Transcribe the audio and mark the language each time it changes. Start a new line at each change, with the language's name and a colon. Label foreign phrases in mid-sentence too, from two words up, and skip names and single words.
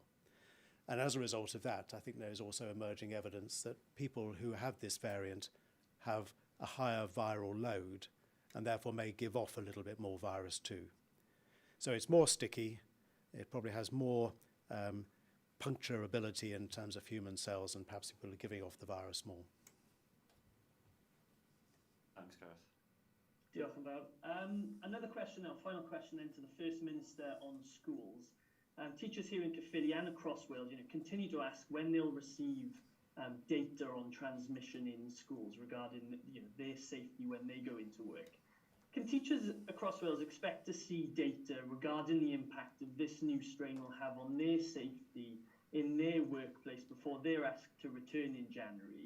English: And as a result of that, I think there is also emerging evidence that people who have this variant have a higher viral load and therefore may give off a little bit more virus too. So it's more sticky, it probably has more puncture ability in terms of human cells, and perhaps people are giving off the virus more. Thanks, Gareth.
Welsh: Diolch yn fawr.
English: Another question now, final question then to the First Minister on schools. Teachers here in Caerphilly and across Wales, continue to ask when they'll receive data on transmission in schools regarding their safety when they go into work. Can teachers across Wales expect to see data regarding the impact of this new strain will have on their safety in their workplace before they're asked to return in January?